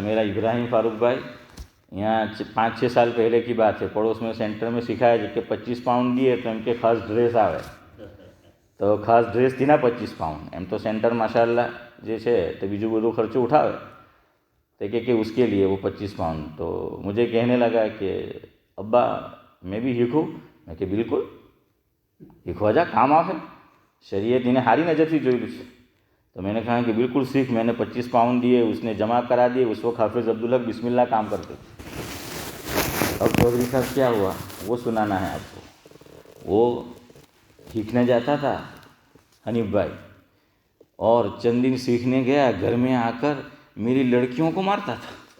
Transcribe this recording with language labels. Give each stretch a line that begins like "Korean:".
Urdu: میرا ابراہیم فاروق بھائی یہاں 5-6 سال پہلے کی بات ہے, پڑوس میں سینٹر میں سکھایا جب کہ 25 پاؤنڈ دیے تو ان کے خاص ڈریس آوے تو خاص ڈریس تھی نا 25 پاؤنڈ
Gujarati: એમ તો સેન્ટર માશાલ્લાહ જે છે તો બીજું બધું ખર્ચો ઉઠાવે
Urdu: تو کہ اس کے لیے وہ 25 پاؤنڈ. تو مجھے کہنے لگا کہ ابا میں بھی سیکھوں. میں کہ بالکل
Gujarati: શીખવા જા, કામ આવે. શરીયત એને સારી નજરથી જોયેલું છે.
Urdu: تو میں نے کہا کہ بالکل سیکھ. میں نے 25 پاؤنڈ دیے, اس نے جمع کرا دیے. اس وقت حافظ عبدالحق بسم اللہ کام کرتے. اب چودھری صاحب کیا ہوا وہ سنانا ہے آپ کو. وہ سیکھنے جاتا تھا حنیف بھائی, اور چند دن سیکھنے گیا, گھر میں آ کر میری لڑکیوں کو مارتا تھا.